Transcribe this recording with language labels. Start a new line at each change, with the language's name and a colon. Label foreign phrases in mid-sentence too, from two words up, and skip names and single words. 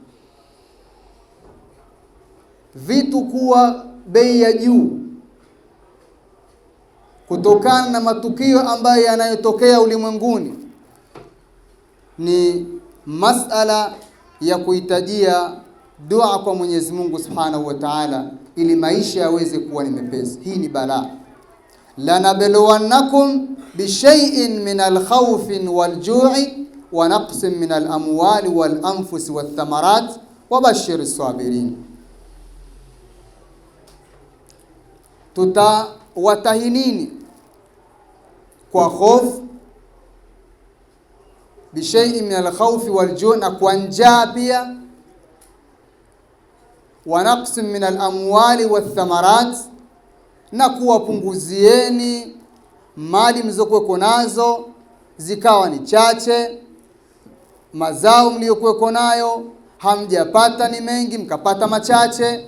Swahili: Vitu kuwa bei ya juu kutokana na matukio ambayo yanayotokea ulimwenguni, ni masala ya kuhitajia dua kwa Mwenyezi Mungu
Arabic: سبحانه وتعالى
Swahili: ili maisha yaweze kuwa ni mepesi. Hii ni balaa.
Arabic: لنبلونكم بشيء من الخوف والجوع ونقص من الأموال والأنفس والثمرات وبشر الصابرين.
Swahili: Tutawatahinini kwa hofu,
Arabic: بشيء من الخوف والجوع,
Swahili: na kwa njaa pia,
Arabic: ونقص من الأموال والثمرات,
Swahili: na kuwapunguzieni mali mlizokuwa nazo zikawa ni chache, mazao mliokuwa nayo hamjapata ni mengi mkapata machache.